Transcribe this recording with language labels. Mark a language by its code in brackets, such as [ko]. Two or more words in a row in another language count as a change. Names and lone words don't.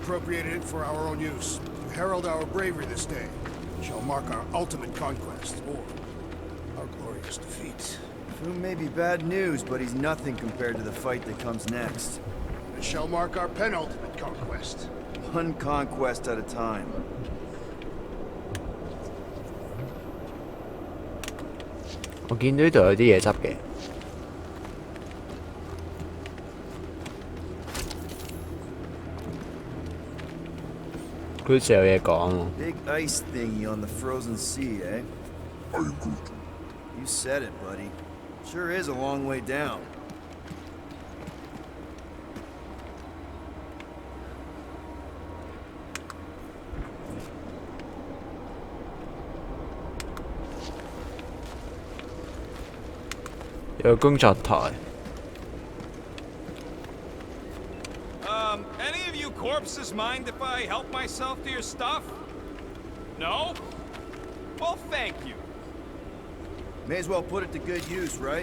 [en] appropriated it for our own use, to herald our bravery this day. It shall mark our ultimate conquest, or our glorious defeat. Foom may be bad news, but he's nothing compared to the fight that comes next. It shall mark our penultimate conquest. One conquest at a time. [yue] 我見到呢度有啲嘢執嘅，佢好似有嘢講喎。 [en] Big ice thingy on the frozen sea, eh? You said it, buddy. Sure is a long way down. [yue] 有個工作台。 [en] Any of you corpses mind if I help myself to your stuff? No? Well, thank you. May as well put it to good use, right?